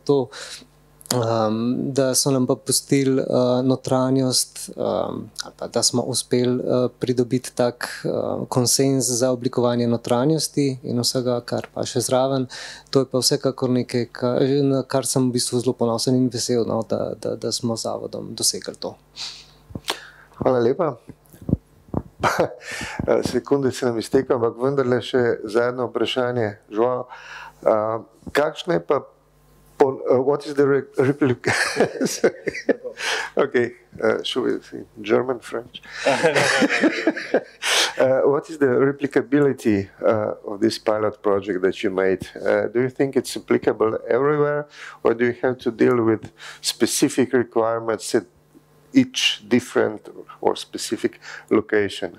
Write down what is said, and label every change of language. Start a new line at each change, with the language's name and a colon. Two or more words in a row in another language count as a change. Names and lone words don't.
Slovenian: To, da so nam pa pustili notranjost, ali pa da smo uspeli pridobiti tak konsens za oblikovanje notranjosti in vsega, kar pa še zraven, to je pa vsekakor nekaj, na kar sem v bistvu zelo ponosen in vesel, no, da smo z zavodom dosegli to. Hvala lepa. sekunde se nam izteka, ampak vendarle še zadnje vprašanje.
English: Joao,
Slovenian: kakšne pa
English: what is the replica? Okay, should we say German, French? What is the replicability of this pilot project that you made? Do you think it's applicable everywhere, or do you have to deal with specific requirements at each different or specific location?